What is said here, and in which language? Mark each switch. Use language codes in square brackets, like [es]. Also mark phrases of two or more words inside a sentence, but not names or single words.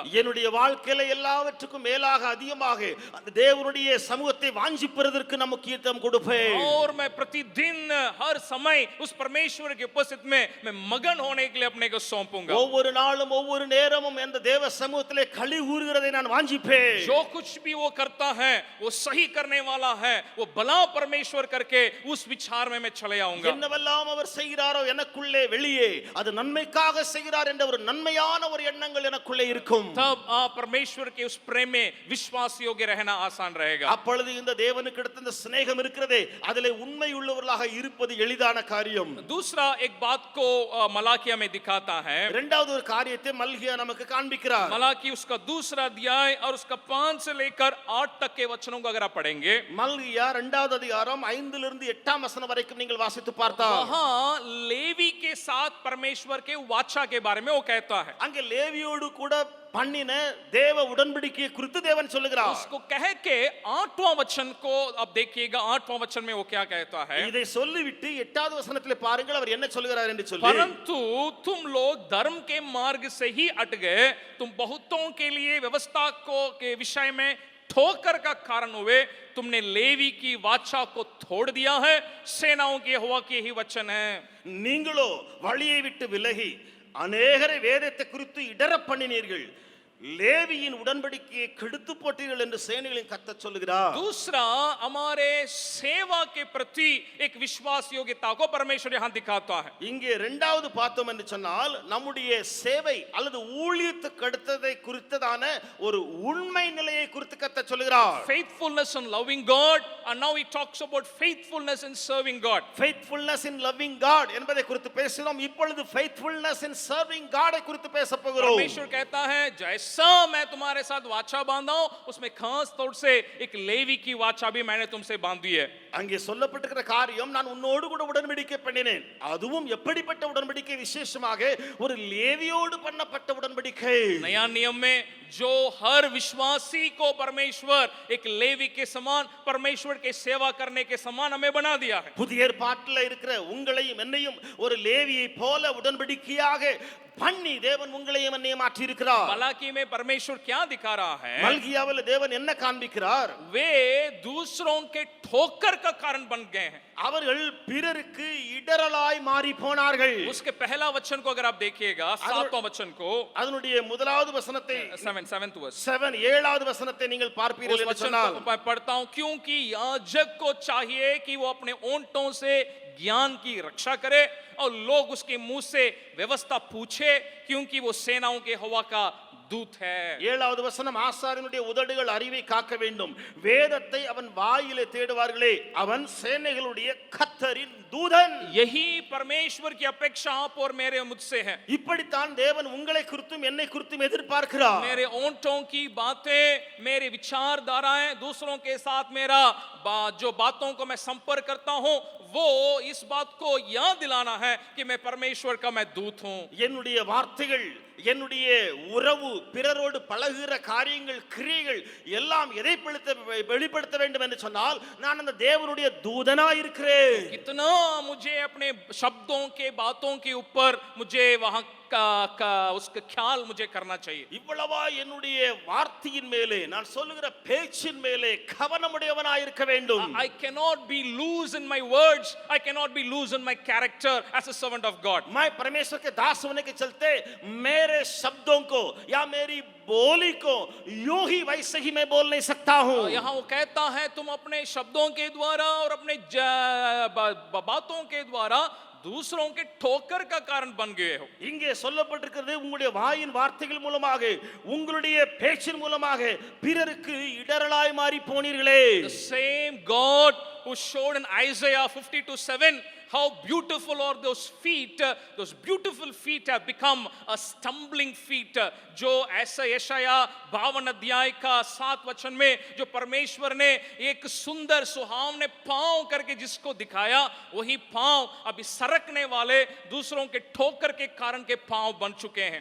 [ta] என்னுடைய வாழ்க்கையில எல்லாவற்றுக்கும் மேலாக அதிகமாக அந்த தேவனுடைய சமூகத்தை வாஞ்சிப்பதற்கு நான் முக்கியத்துவம் கொடுப்பேன். [hi] और मैं प्रतिदिन हर समय उस परमेश्वर की उपस्थिति में मैं मगन होने के लिए अपने को सौंपूंगा. [ta] ஒவ்வொரு நாளும் ஒவ்வொரு நேரமும் அந்த தேவ சமூகத்திலே களி கூறுகிறதை நான் வாஞ்சிப்பேன். [hi] जो कुछ भी वो करता है वो सही करने वाला है, वो भला परमेश्वर करके उस विचार में मैं चले आऊंगा. [ta] என்னவெல்லாம் அவர் செய்கிறாரோ எனக்குள்ளே வெளியே அது நன்மைக்காக செய்கிறார் என்ற ஒரு நன்மையான ஒரு எண்ணங்கள் எனக்குள்ளே இருக்கும். [hi] तब आप परमेश्वर के उस प्रेम में विश्वास योग्य रहना आसान रहेगा. [ta] அப்பொழுது இந்த தேவனுக்கு அடுத்த இந்த சிநேகம் இருக்கிறதே, அதிலே உண்மை உள்ளவர்களாக இருப்பது எளிதான காரியம். [hi] दूसरा एक बात को मलाकिया में दिखाता है. है। [ta] இரண்டாவது ஒரு காரியத்தை மல்கியா நமக்கு காண்பிக்கிறார். [hi] मलाकी उसका दूसरा अध्याय और उसका 5 से लेकर 8 तक के वचनों को अगर आप पढ़ेंगे, [ta] மல்கியா 2வது அதிகாரம் 5 லிருந்து 8ஆம் வசனம் வரைக்கும் நீங்கள் வாசித்து பார்த்தால் [hi] वहां लेवी के साथ परमेश्वर के वाचा के बारे में वो कहता है। [ta] அங்கே லேவியோடு கூட பண்ணின தேவ உடன்படிக்கையை குறித்து தேவன் சொல்லுகிறார். [hi] उसको कह के 8वां वचन को आप देखिएगा, 8वां वचन में वो क्या कहता है, [ta] இதை சொல்லிவிட்டு 8வது வசனத்திலே பாருங்கள் அவர் என்ன சொல்கிறார் என்று சொல்லி, [hi] परंतु तुम लोग धर्म के मार्ग से ही अट गए, तुम बहुतों के लिए व्यवस्था को के विषय में ठोकर का कारण हुए, तुमने लेवी की वाचा को तोड़ दिया है, सेनाओं के यहोवा के ही वचन है। [ta] நீங்களோ வழியை விட்டு விலகி அநேகரை வேதத்தை குறித்து இடற பண்ணினீர்கள், லேவியின் உடன்படிக்கையை கெடுத்து போட்டீர்கள் என்று சேனைகளின் கர்த்தர் சொல்லுகிறார். [hi] दूसरा, हमारे सेवा के प्रति एक विश्वास योग्यता को परमेश्वर यहां दिखाता है। [ta] இங்கே இரண்டாவது பார்த்தோம் என்று சொன்னால் நம்முடைய சேவை அல்லது ஊழியத்துக்கு அடுத்ததை குறித்ததான ஒரு உண்மை நிலையை குறித்து கர்த்தர் சொல்லுகிறார். [en] Faithfulness in loving God, and now he talks about faithfulness in serving God. Faithfulness in loving God [ta] என்பதை குறித்து பேசினோம். இப்பொழுது [en] faithfulness in serving God [ta] ஐ குறித்து பேச போகிறோம். [hi] परमेश्वर कहता है, जैसा मैं तुम्हारे साथ वाचा बांधा हूं, उसमें खास तौर से एक लेवी की वाचा भी मैंने तुमसे बांधी है। [ta] அங்கே சொல்லப்பட்டிருக்கிற காரியம், நான் உன்னோடு கூட உடன்படிக்கை பண்ணினேன். அதுவும் எப்படிப்பட்ட உடன்படிக்கை? விசேஷமாக ஒரு லேவியோடு பண்ணப்பட்ட உடன்படிக்கை. [hi] नया नियम में जो हर विश्वासी को परमेश्वर एक लेवी के समान, परमेश्वर के सेवा करने के समान हमें बना दिया है। [ta] புதிய ஏற்பாட்டில் இருக்கிற உங்களையும் என்னையும் ஒரு லேவியை போல உடன்படிக்கையாக பண்ணி தேவன் உங்களையும் என்னையும் மாற்றி இருக்கிறார். [hi] मलाकी में परमेश्वर क्या दिखा रहा है? [ta] மல்கியாவில் தேவன் என்ன காண்பிக்கிறார்? [hi] वे दूसरों के ठोकर का कारण बन गए हैं। [ta] அவர்கள் பிறருக்கு இடரலாய் மாறி போனார்கள். [hi] उसके पहला वचन को अगर आप देखिएगा, 7वां वचन को, [ta] அதனுடைய முதலாவது வசனத்தை [en] 7th verse, [ta] 7வது வசனத்தை நீங்கள் பார்ப்பீர்கள் [hi] उस [ta] என்று [hi] वचन [ta] சொன்னால், [hi] को मैं पढ़ता हूं, क्योंकि याजक को चाहिए कि वो अपने ओंठों से ज्ञान की रक्षा करे और लोग उसके मुंह से व्यवस्था पूछे, क्योंकि वो सेनाओं के यहोवा का दूत है। [ta] 7வது வசனம், ஆசாரியனுடைய உதடுகள் அறிவை காக்க வேண்டும், வேதத்தை அவன் வாயிலே தேடுவார்களே, அவன் சேனைகளுடைய கர்த்தரின் தூதன். [hi] यही परमेश्वर की अपेक्षा आप और मेरे मुझसे है। [ta] இப்படித்தான் தேவன் உங்களை குறித்தும் என்னை குறித்தும் எதிர்பார்க்கிறார். [hi] मेरे ओंठों की बातें, मेरे विचारधाराएं, दूसरों के साथ मेरा जो बातों को मैं संपर्क करता हूं, वो इस बात को याद दिलाना है कि मैं परमेश्वर का मैं दूत हूं। [ta] என்னுடைய வார்த்தைகள், என்னுடைய உறவு, பிறரோடு பழகுகிற காரியங்கள், கிரியைகள் எல்லாம் எதை வெளிப்படுத்த வேண்டும் என்று சொன்னால், நான் அந்த தேவனுடைய தூதனாய் இருக்கிறேன். [hi] कितना मुझे अपने शब्दों के बातों के ऊपर मुझे वहां का उसका ख्याल मुझे करना चाहिए। [ta] இவ்வளவா என்னுடைய வார்த்தையின் மேலே, நான் சொல்லுகிற பேச்சின் மேலே கவனமுடையவனாய் இருக்க வேண்டும். [en] I cannot be loose in my words, I cannot be loose in my character as a servant of God. [hi] मैं परमेश्वर के दास होने के चलते मेरे शब्दों को या मेरी बोली को यूं ही वैसे ही मैं बोल नहीं सकता हूं. यहाँ वो कहता है, तुम अपने शब्दों के द्वारा और अपने बातों के द्वारा दूसरों के ठोकर का कारण बन गए हो. [ta] இங்கே சொல்லப்பட்டிருக்கிறது, உங்களுடைய வாயின் வார்த்தைகள் மூலமாக, உங்களுடைய பேச்சின் மூலமாக பிறருக்கு இடரலாய் மாறி போனீர்களே. [en] The same God who showed in Isaiah 52:7 how beautiful are those feet, those beautiful feet have become a stumbling feet. [hi] जो ऐसा यशाया 52 अध्याय का 7 वचन में जो परमेश्वर ने एक सुंदर सुहावने पांव करके जिसको दिखाया, वही पांव अभी सरकने वाले दूसरों के ठोकर के कारण के पांव बन चुके हैं।